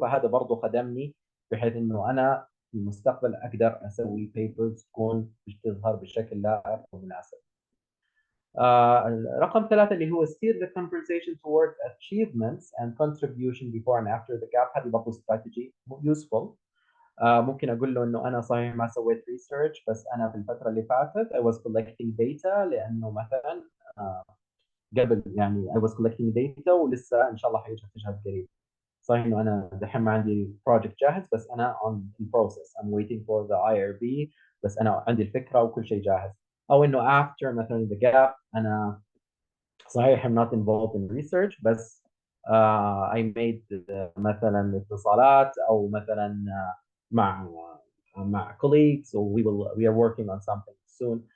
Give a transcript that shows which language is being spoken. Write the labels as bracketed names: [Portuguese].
[Arabic] فهذا برضه خدمني بحيث انه انا في المستقبل اقدر اسوي بيبرز تكون تظهر بشكل لائق ومناسب. رقم ثلاثة اللي هو [English] steer the conversation towards achievements and contribution before and after the gap. [Arabic] هذه برضه [English] strategy useful. [Arabic] ممكن اقول له انه انا صحيح ما سويت research، بس انا في الفترة اللي فاتت [English] I was collecting data، [Arabic] لانه مثلا قبل يعني I was collecting data ولسه ان شاء الله حيجهز قريب. صحيح انه انا دحين ما عندي بروجكت جاهز، بس انا [English] on the process I'm waiting for the IRB، [Arabic] بس انا عندي الفكره وكل شيء جاهز. او انه after مثلا the gap انا [English] صحيح I'm not involved in research بس I made [Arabic] مثلا اتصالات أو مثلا مع [English] colleagues و we are working on something soon.